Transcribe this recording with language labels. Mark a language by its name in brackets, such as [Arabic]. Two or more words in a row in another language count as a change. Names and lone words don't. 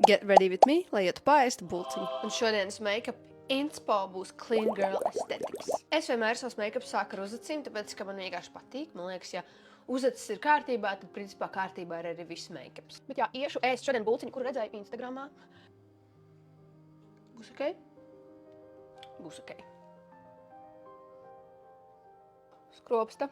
[English] Get ready with me, [Latvian] lai ietu paēst bulciņu. Un šodienas [English] make-up inspo [Latvian] būs [English] Clean Girl Aesthetics. [Latvian] Es vienmēr savus make-up sāku ar uzacīm, tāpēc, ka man vienkārši patīk. Man liekas, ja uzacis ir kārtībā, tad principā kārtībā ir arī viss make-ups. Bet jā, iešu ēst šodien bulciņu, kuru redzēju Instagramā. Būs ok? Būs ok. Skropsta.